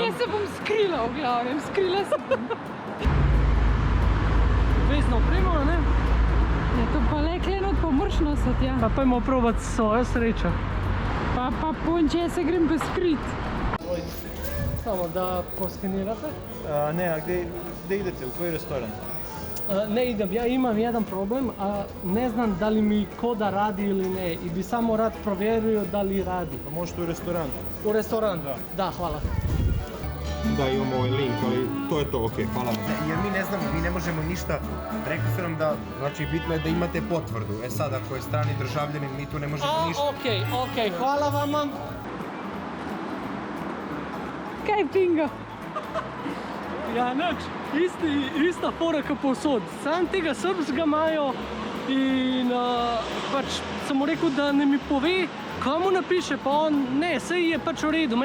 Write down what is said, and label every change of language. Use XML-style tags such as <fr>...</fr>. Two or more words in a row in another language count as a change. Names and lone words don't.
<sl>Jaz se bom skrila v glavnem, skrila se bom. Vezno opremo, ne? Ja, to pa le klenot pa moraš nositi, ja. Pa pojmo probati svojo srečo. Pa ponče, jaz se grem pa skrit. Samo da poskenirate. Ne,</sl> <sr>a gde idete, u koji restoran? Ne idem, ja imam jedan problem, a ne znam da li mi koda radi ili ne i bi samo rad provjerio da li radi. Pa možete u restoran. U restoran? Da, hvala. Da, imamo ovaj link, ali to je to, okej, hvala vam. Jer mi ne znamo, mi ne možemo ništa. Rekli su nam da, znači bitno je da imate potvrdu. E sad, ako je strani državljanin, mi tu ne možemo ništa. Okej, hvala vama.</sr> <sl>Kaj pinga? Ja, nič, ista fora kot povsod. Sam tega srbskega imajo in pač sem mu rekel, da ne mi pove, kaj mu napiše, pa on, ne, sej je pač v redu.</sl>